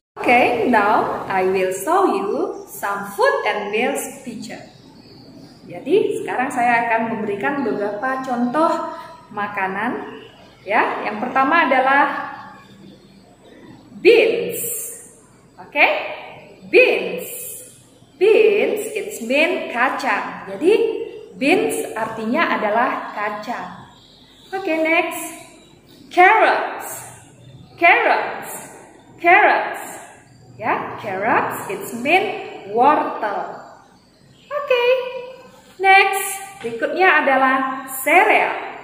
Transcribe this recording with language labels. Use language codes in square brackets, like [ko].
[en] Okay, now I will show you some food and meals picture. [id] Jadi sekarang saya akan memberikan beberapa contoh makanan. Ya, yang pertama adalah beans. [en] Oke, beans. Beans, it means kacang. [id] Jadi beans artinya adalah kacang. [en] Oke, next, carrots. Carrots. Carrots. Ya, carrots, it means wortel. Oke. [id] Next, berikutnya adalah cereal.